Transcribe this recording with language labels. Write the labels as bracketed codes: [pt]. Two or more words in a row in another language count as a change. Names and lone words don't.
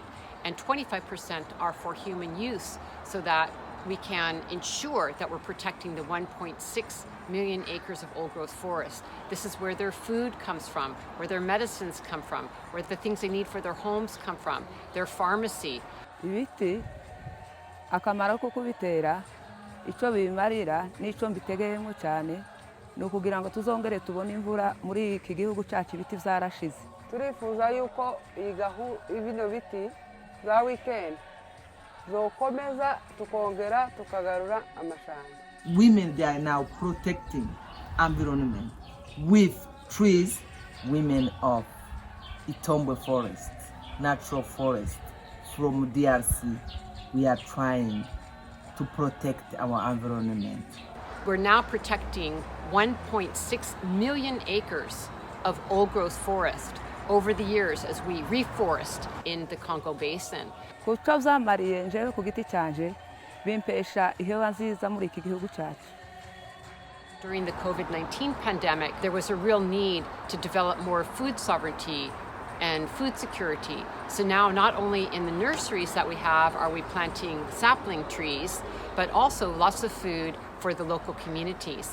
[en] And 25% are for human use, so that we can ensure that we're protecting the 1.6 million acres of old-growth forest. This is where their food comes from, where their medicines come from, where the things they need for their homes come from, their pharmacy. [rw] Ibiti akamaro ko kubitera icyo bimarira n'icyo mbitegeyemo cyane ni ukugira ngo tuzongere tubone imvura muri iki gihugu cyacu ibiti byarashize. Turifuza yuko ibino biti za WECAN zokomeza tukongera tukagarura amashamba. [en] Women, they are now protecting environment with trees. Women of Itombe forest, natural forest from DRC, we are trying to protect our environment. We're now protecting 1.6 million acres of old-growth forest over the years as we reforest in the Congo Basin. [rw] Kuko byamariye njewe ku giti cyanje bimpesha ihewa nziza muri iki gihugu cyacu. [en] During the COVID-19 pandemic, there was a real need to develop more food sovereignty and food security. So now not only in the nurseries that we have are we planting sapling trees, but also lots of food for the local communities.